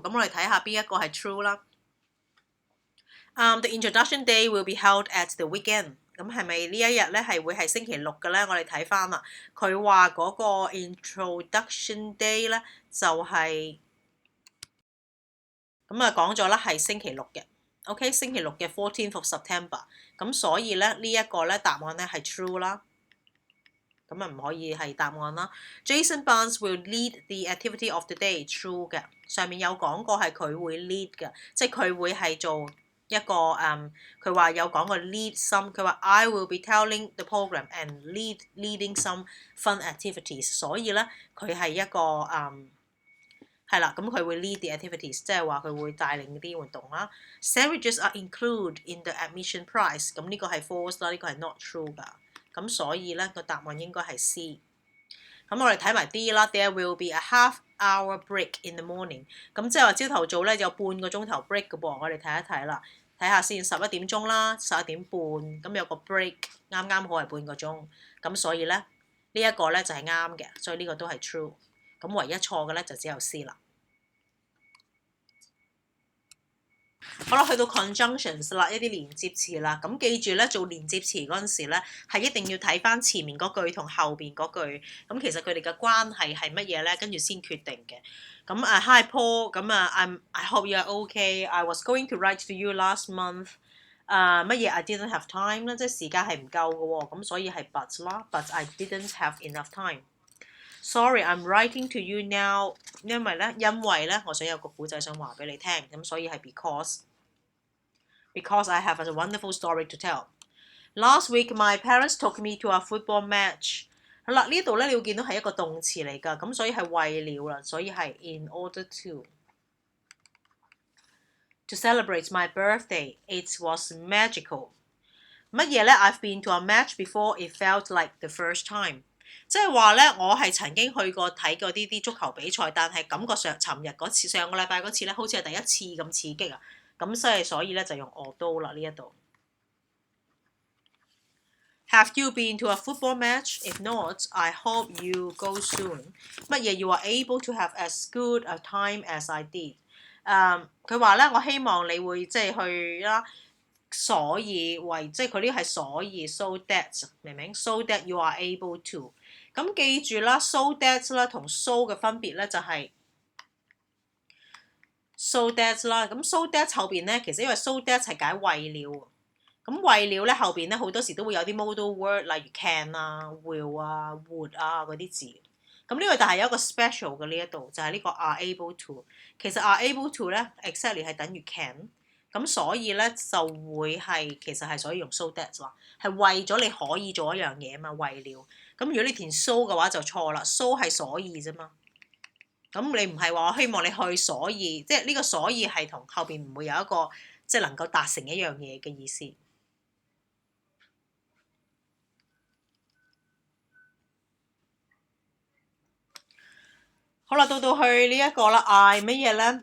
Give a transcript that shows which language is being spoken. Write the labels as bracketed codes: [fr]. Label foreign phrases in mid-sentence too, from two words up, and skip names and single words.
[yue] 咁我哋睇下邊一個係 true 啦。 [en] The introduction day will be held at the weekend。 [yue] 咁係咪呢一日咧係會係星期六嘅咧？我哋睇翻啦，佢話嗰個 [en] introduction day [yue] 咧就係咁啊講咗啦，係星期六嘅。OK， 星期六嘅 [en] 14th of September。 [yue] 咁所以咧呢一個咧答案咧係 true 啦。咁啊唔可以係答案啦。 [en] Jason Barnes will lead the activity of the day true 嘅。 [yue] 上面有講過係佢會 lead 嘅，即係佢會係做。一個佢話有講過 [en] lead some， [yue] 佢話 [en] I will be telling the program and leading some fun activities， [yue] 所以咧佢係一個係啦，咁佢會 [en] lead the activities， [yue] 即係話佢會帶領啲活動啦。 [en] Sandwiches are included in the admission price， [yue] 咁呢個係 false 啦，呢個係 [en] not true [yue] 㗎，咁所以咧個答案應該係 C。咁我哋睇埋 D 啦 [en] ，There will be a half-hour break in the morning。 [yue] 咁即係話朝頭早咧有半個鐘頭 break 嘅噃，我哋睇一睇啦，睇下先11點鐘啦，11點半，咁有個 break， 啱啱好係半個鐘，咁所以咧呢一個咧就係啱嘅，所以呢個都係 true。咁唯一錯嘅咧就只有 C 啦。好啦，去到 conjunctions 啦，一啲連接詞啦。咁記住咧，做連接詞嗰陣時咧，係一定要睇翻前面嗰句同後邊嗰句。咁其實佢哋嘅關係係乜嘢咧？跟住先決定嘅。咁 [en] Hi Paul， 咁 I hope you are okay. I was going to write to you last month。 [yue] 乜嘢 [en] I didn't have time [yue] 咧，即係時間係唔夠嘅喎。咁所以係 but 啦 ， [en] but I didn't have enough time。 Sorry, I'm writing to you now. [yue] 因為咧，我想有個故仔想話俾你聽，咁所以係 [en] because I have a wonderful story to tell. Last week, my parents took me to a football match. [yue] 好啦，呢度咧你會見到係一個動詞嚟㗎，咁所以係為了啦，所以係 [en] in order to celebrate my birthday. It was magical. [yue] 乜嘢咧 [en] ？I've been to a match before. It felt like the first time. [yue] 即係話咧，我係曾經去過睇過啲足球比賽，但係感覺上尋日嗰次、上個禮拜嗰次咧，好似係第一次咁刺激啊！咁所以咧就用 although 啦呢一度。 [en] Have you been to a football match? If not, I hope you go soon. 乜嘢 you are able to have as good a time as I did？ [yue] 佢話咧，我希望你會即係去啦。所以即係佢呢個係所以 [en] so that [yue] 明唔明 ？ [en] so that you are able to。 [yue] 咁記住啦 ， [en] so that [yue] 啦同 so 嘅分別咧就係 [en] so that [yue] 啦。咁 [en] so that [yue] 後邊咧，其實因為 [en] so that [yue] 係解為了。咁為了咧後邊咧好多時都會有啲 [en] modal word， [yue] 例如 can 啊、will 啊、would 啊嗰啲字。咁呢個但係有一個 special 嘅呢一度，就係呢個 [en] are able to。 [yue] 其實 [en] are able to [yue] 咧 exactly 係等於 can。咁所以咧就會係其實係所以用 [en] so that [yue] 啦，係為咗你可以做一樣嘢嘛，為了。咁如果你填 so 嘅話就錯啦 ，so 係所以啫嘛。咁你唔係話我希望你去所以，即係呢個所以係同後邊唔會有一個即係能夠達成一樣嘢嘅意思。好啦，到去呢一個啦 ，I 乜嘢咧？